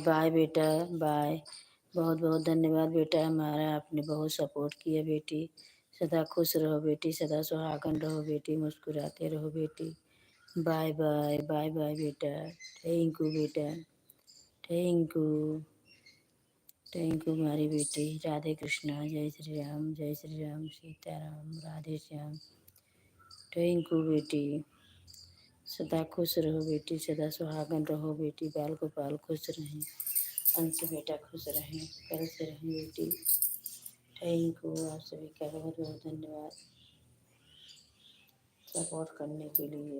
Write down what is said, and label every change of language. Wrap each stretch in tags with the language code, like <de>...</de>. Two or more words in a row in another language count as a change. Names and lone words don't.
<en>Bye बेटा, bye।</en> <hi>बहुत बहुत धन्यवाद बेटा, हमारा आपने बहुत सपोर्ट किया बेटी। सदा खुश रहो बेटी, सदा सुहागन रहो बेटी, मुस्कुराते रहो बेटी।</hi> <en>Bye bye, bye bye बेटा. Thank you बेटा, Thank you, thank you</en> <hi>हमारी बेटी। राधे कृष्णा, जय श्री राम, जय श्री राम, सीताराम, राधे श्याम।</hi> <en>Thank you</en> <hi>बेटी, सदा खुश रहो बेटी, सदा सुहागन रहो बेटी, बाल गोपाल खुश रहें, अंश बेटा खुश रहें, कल से रहें बेटी।</hi> <en>Thank you,</en> <hi>आप सभी का बहुत बहुत धन्यवाद सपोर्ट करने के लिए।</hi>